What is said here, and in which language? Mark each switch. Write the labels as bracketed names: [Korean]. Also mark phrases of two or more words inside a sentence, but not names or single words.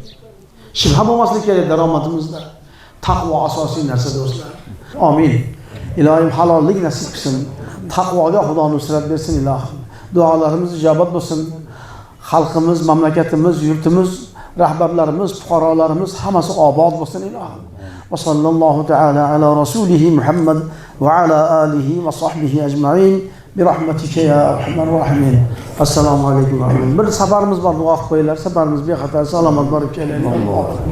[Uzbek] Shubha bo'lmaslik kerak daromadimizda. Taqvo asosiy narsa do'stlar. Amin. Ilohim halollik nasib qilsin. Taqvoga Xudo nusrat bersin ilohim. Duolarimiz ijobat bo'lsin. Xalqimiz, mamlakatimiz, yurtimiz, rahbarlarimiz, fuqarolarimiz hammasi obod bo'lsin ilohim. [Arabic] وصلى الله تعالى على رسوله محمد وعلى آله وصحبه أجمعين برحمتك يا أرحم الراحمين. السلام عليكم. [Uzbek] Bir safarimiz bor, duo qilib qo'yinglar. Safarimiz bexatar salomat borib kelaylik.